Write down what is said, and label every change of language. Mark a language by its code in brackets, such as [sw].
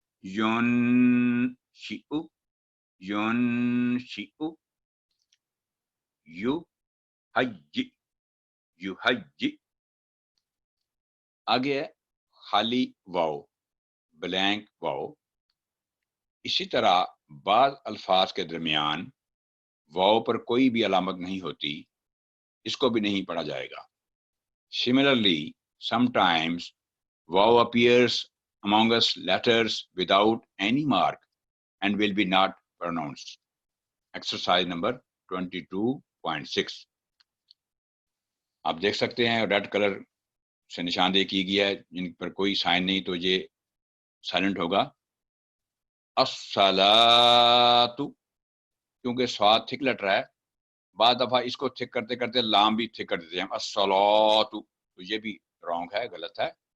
[hi] युन शिउ, युन शिउ, you हज, you हज, आगे है खाली वाओ, ब्लैंक वाओ। इसी तरह बाद अल्फाज के दरमियान वाओ पर कोई भी अलामत नहीं होती, इसको भी नहीं पढ़ा जाएगा। [en] Similarly, sometimes vowel appears among us letters without any mark and will be not pronounced. Exercise number 22.6. [hi] आप देख सकते हैं रेड कलर से निशानदेही की गया है, जिन पर कोई साइन नहीं, तो ये साइलेंट होगा। अस्सलातु, क्योंकि स्वाद थिक लेटर है, बाद दफा इसको थिक करते करते लाम भी थिक कर देते हैं, अस्सलातु, तो ये भी रॉन्ग है, गलत है।